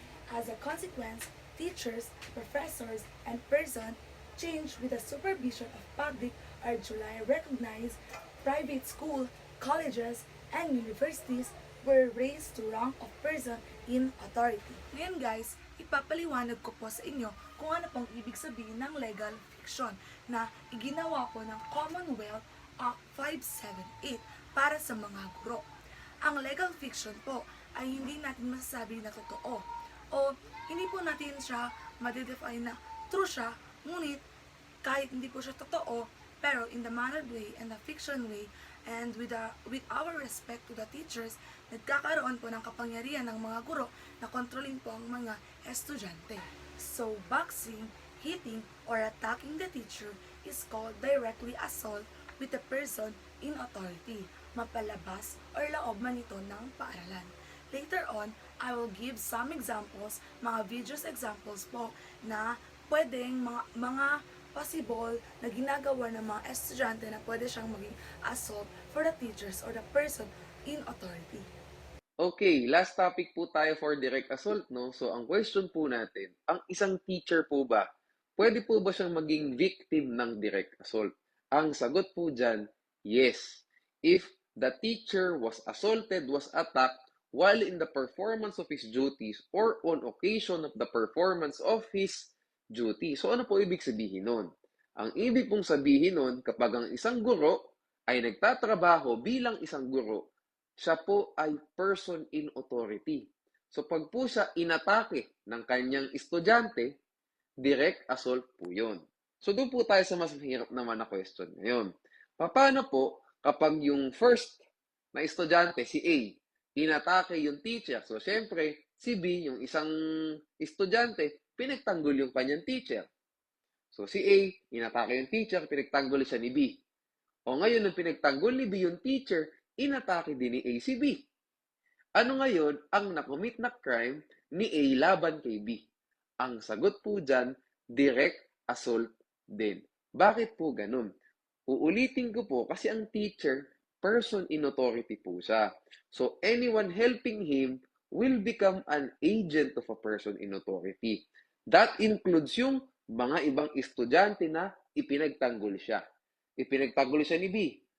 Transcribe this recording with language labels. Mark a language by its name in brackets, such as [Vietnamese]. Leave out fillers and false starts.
[English] As a consequence, teachers, professors, and person changed with the supervision of public or July recognized private school, colleges, and universities were raised to rank of person in authority. [Filipino] Ngayon guys, ipapaliwanag ko po sa inyo kung ano pong ibig sabihin ng legal fiction na iginawa po ng Commonwealth Act 578 para sa mga guro. Ang legal fiction po ay hindi natin masasabi na totoo o hindi po natin siya madedefine na true siya, ngunit kahit hindi po siya totoo, pero [English] in the mannered way and the fiction way and with our respect to the teachers, [Filipino] nagkakaroon po ng kapangyarihan ng mga guro na kontrolin po ang mga estudyante. [English] So, boxing, hitting, or attacking the teacher is called directly assault with the person in authority, [Filipino] mapalabas or laob man ito ng paaralan. [English] Later on, I will give some examples, [Filipino] mga videos examples po na pwedeng mga possible na ginagawa ng mga estudyante na pwede siyang maging [English] assault for the teachers or the person in authority. Okay, last topic [Filipino] po tayo [English] for direct assault, no? [Filipino] So, ang question po natin, ang isang teacher po ba, pwede po ba siyang maging victim ng direct assault? Ang sagot po dyan, yes. [English] If the teacher was assaulted, was attacked, while in the performance of his duties or on occasion of the performance of his duty. [Filipino] So, ano po ibig sabihin nun? Ang ibig pong sabihin nun, kapag ang isang guro ay nagtatrabaho bilang isang guro, siya po ay person in authority. So pag po siya inatake ng kanyang estudyante, direct assault po yun. So doon po tayo sa mas mahirap naman na question ngayon. Paano po kapag yung first na estudyante, si A, inatake yung teacher? So syempre, si B, yung isang estudyante, pinagtanggol yung kanyang teacher. So si A, inatake yung teacher, pinagtanggol siya ni B. O ngayon, nung pinagtanggol ni B yung teacher, inatake din ni A si B. Ano ngayon ang nakomit na crime ni A laban kay B? Ang sagot po dyan, direct assault din. Bakit po ganun? Uulitin ko po kasi ang teacher, person in authority po siya. [English] So anyone helping him will become an agent of a person in authority. That includes [Filipino] yung mga ibang estudyante na ipinagtanggol siya. Ipinagtanggol siya ni B.